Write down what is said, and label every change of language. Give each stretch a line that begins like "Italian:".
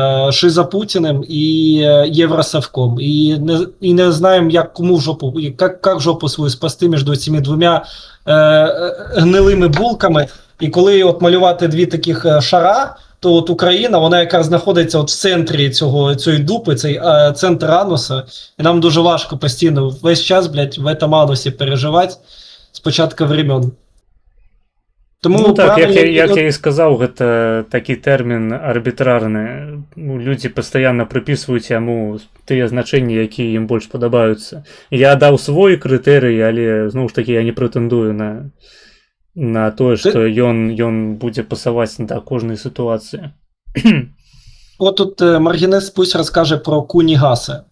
Ukrainian: Шиза Путіним і Євросовком. І не знаємо, як кому в жопу, як жопу свою спасти між цими двома гнилими булками. І коли от малювати дві таких шара, то от Україна, вона яка знаходиться от в центрі цієї дупи, цей центр ануса, і нам дуже важко постійно весь час, блядь, в этом анусі переживати з початку времен. Тому
Belarusian: Ну так, як я і сказаў, гэта такі тэрмін арбітрарны. Людзі пастаянна прыпісваюць яму тыя значэнні, якія ім больш падабаюцца. Я даў свой крытэрый, але зноў ж такі я не прэтэндую на тое, што ён будзе пасаваць да кожнай сітуацыі. Вот тут Маргінес пусть расскажа про кунігасы.